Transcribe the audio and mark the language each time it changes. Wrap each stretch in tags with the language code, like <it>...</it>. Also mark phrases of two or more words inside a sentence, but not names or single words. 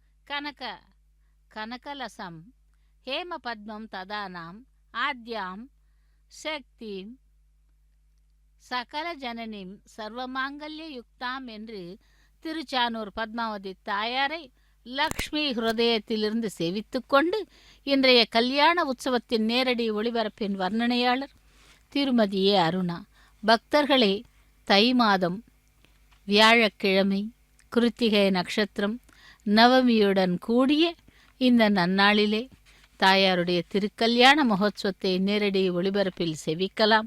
<sa>कनकलसं हेमपद्मं तदानाम् आद्यां शक्तिं सकल जननीं सर्वमांगल्ययुक्ताம்</sa> <ta>என்று திருச்சானூர் பத்மாவதி தாயாரை லக்ஷ்மி ஹிருதயத்திலிருந்து சேவித்துக்கொண்டு இன்றைய கல்யாண உற்சவத்தின் நேரடி ஒளிபரப்பின் வர்ணனையாளர் திருமதி ஏ அருணா. பக்தர்களே, தை மாதம் வியாழக்கிழமை கிருத்திகை நட்சத்திரம் நவமியுடன் கூடிய இந்த நன்னாளிலே தாயாருடைய திருக்கல்யாண மகோத்சவத்தை நேரடி ஒளிபரப்பில் செவிக்கலாம்.</ta>